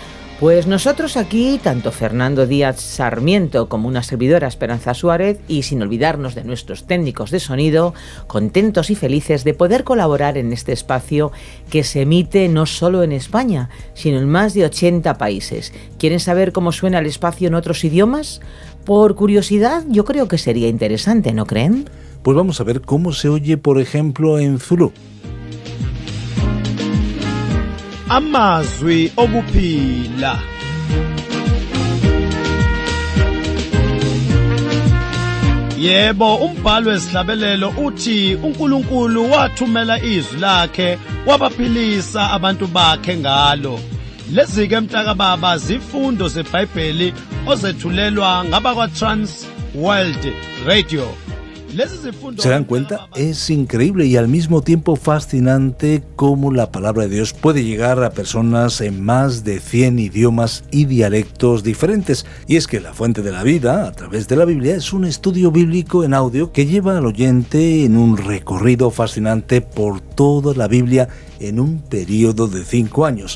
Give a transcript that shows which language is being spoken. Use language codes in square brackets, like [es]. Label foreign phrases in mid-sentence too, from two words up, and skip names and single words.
[es] Pues nosotros aquí, tanto Fernando Díaz Sarmiento como una servidora Esperanza Suárez, y sin olvidarnos de nuestros técnicos de sonido, contentos y felices de poder colaborar en este espacio que se emite no solo en España, sino en más de 80 países. ¿Quieren saber cómo suena el espacio en otros idiomas? Por curiosidad, yo creo que sería interesante, ¿no creen? Pues vamos a ver cómo se oye, por ejemplo, en Zulú. [zu] Amazwi okuphila. Yebo, umbhalo wesihlabelelo uthi uNkulunkulu wathumela izwi lakhe wabaphilisa abantu bakhe ngalo. Lezi-ke mntakababa zifundo zeBhayibheli ozethulelwa ngabakwa-Trans World Radio. [es] ¿Se dan cuenta? Es increíble y al mismo tiempo fascinante cómo la palabra de Dios puede llegar a personas en más de 100 idiomas y dialectos diferentes. Y es que La Fuente de la Vida, a través de la Biblia, es un estudio bíblico en audio que lleva al oyente en un recorrido fascinante por toda la Biblia en un periodo de 5 años.